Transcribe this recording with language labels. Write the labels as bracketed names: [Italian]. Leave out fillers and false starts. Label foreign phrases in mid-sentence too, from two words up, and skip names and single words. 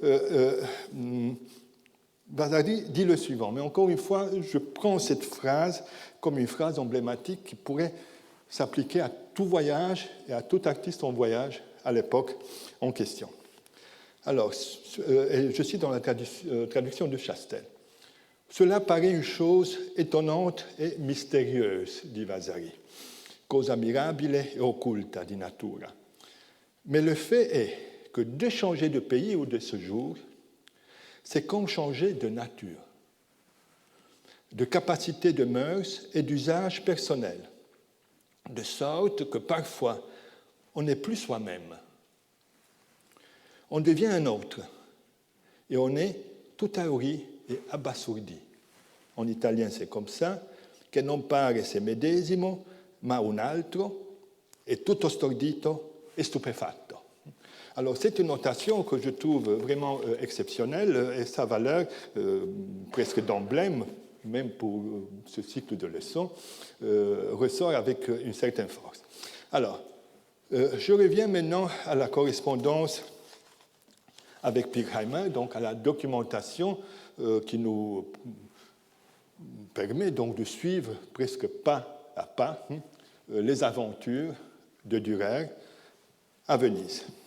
[French] Vasari dit le suivant, mais encore une fois, je prends cette phrase comme une phrase emblématique qui pourrait s'appliquer à tout voyage et à tout artiste en voyage à l'époque en question. Alors, je suis dans la traduction de Chastel. Cela paraît une chose étonnante et mystérieuse, dit Vasari. [Italian] Cosa mirabile e occulta di natura. [French] Mais le fait est que de changer de pays ou de séjour, c'est comme changer de nature, de capacité de mœurs et d'usage personnel, de sorte que parfois on n'est plus soi-même. On devient un autre et on est tout ahuri et abasourdi. En italien, c'est comme ça, [Italian] che non pare se medesimo, ma un altro, e tutto stordito e stupefatto. [French] Alors, c'est une notation que je trouve vraiment exceptionnelle et sa valeur, presque d'emblème, même pour ce cycle de leçons, ressort avec une certaine force. Alors, je reviens maintenant à la correspondance avec Pirkheimer, donc à la documentation qui nous permet donc de suivre presque pas à pas les aventures de Dürer à Venise.